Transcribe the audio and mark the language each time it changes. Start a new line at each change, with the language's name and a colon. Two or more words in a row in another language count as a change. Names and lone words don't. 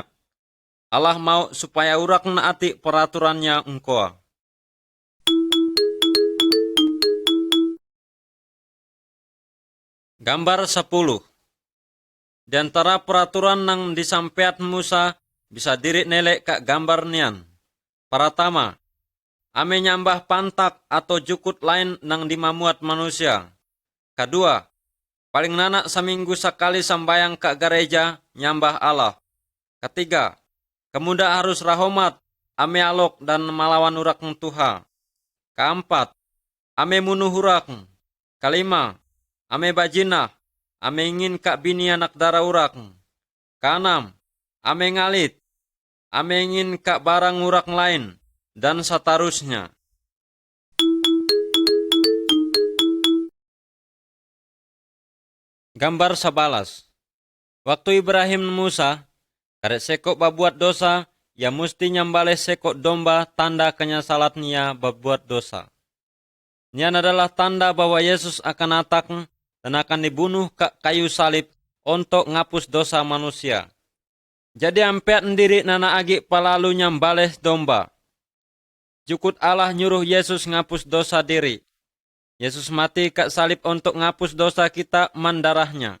Malayic Dayak: Allah mau supaya urak naati peraturannya engkau.
Indonesian: Gambar 10.
Malayic Dayak: Di antara peraturan nang disampaikan Musa bisa diri nelek kak gambar nian.
Indonesian: Pertama,
Malayic Dayak: ame nyambah pantak atau jukut lain nang dimamuat manusia. Kedua, paling nanak seminggu sekali sambayang kak gereja nyambah Allah. Ketiga, kemuda harus rahomat, ame alok dan malawan urak Tuha.
Indonesian: Keempat,
Malayic Dayak: ame munuh urak.
Indonesian: Kelima,
Malayic Dayak: ame bajinah, ame ingin kak bini anak darah urak.
Indonesian: Keenam,
Malayic Dayak: ame ngalit, ame ingin kak barang urak lain,
Indonesian: dan seterusnya. Gambar 11.
Malayic Dayak: Waktu Ibrahim dan Musa, karek sekok babuat dosa, ya mesti nyambale sekok domba tanda kenyasalatnya babuat dosa.
Indonesian: Nian adalah tanda bahwa Yesus akan datang dan akan dibunuh ke kayu salib untuk ngapus dosa manusia.
Malayic Dayak: Jadi ampeat ndiri nana agi palalu nyambale domba. Jukut Allah nyuruh Yesus ngapus dosa diri.
Indonesian: Yesus mati ke salib untuk ngapus dosa kita mandarahnya.